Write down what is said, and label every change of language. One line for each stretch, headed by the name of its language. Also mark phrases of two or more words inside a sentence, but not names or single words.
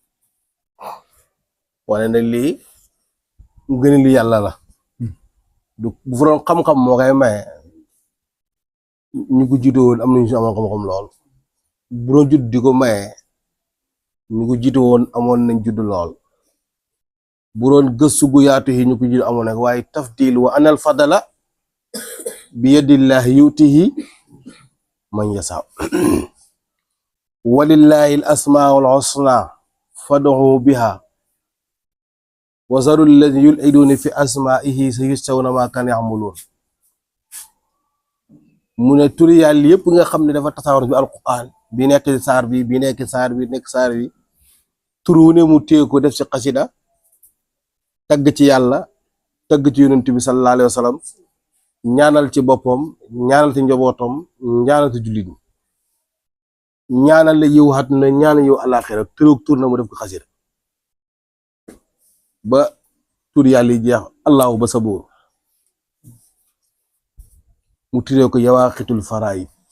Wolof: wane ne lii gën li yàlla la du bu fa doon xam-xam moo koy maye ñu ko jiite woon am nañu si amoon xam-xam lool bu doon judd di ko maye ñu ko jiite woon amoon nañ judd lool bu doon gëstu gu yaatu yi ñu ko jiite amoon nag waaye tafdil
Arabic: وأن الفضل بيد الله يؤتيه من يشاء ولله الأسماء الحسنى فادعوه بها وذروا الذين يلحدون في أسمائه سيجزون ما كانوا يعملون
Wolof: mu ne turi yàlla yëpp nga xam ne dafa tasaawar bi alquran bi nekk saar bi nekk saar bi nekk saar bi turu ne mu téye ko def ci xasida tagg ci yàlla tagg ci yonent bi
Arabic: صلى الله عليه وسلم
Wolof: ñaanal ci boppam ñaanal ci njabootam ñaanal ci jullit ñi ñaanal la yiw àddina ñaanal yiw alaxira tur na mu def ko xasida ba tur yàlla yi jeex allahu ba sabuur mu turee ko yawaaqitul faraid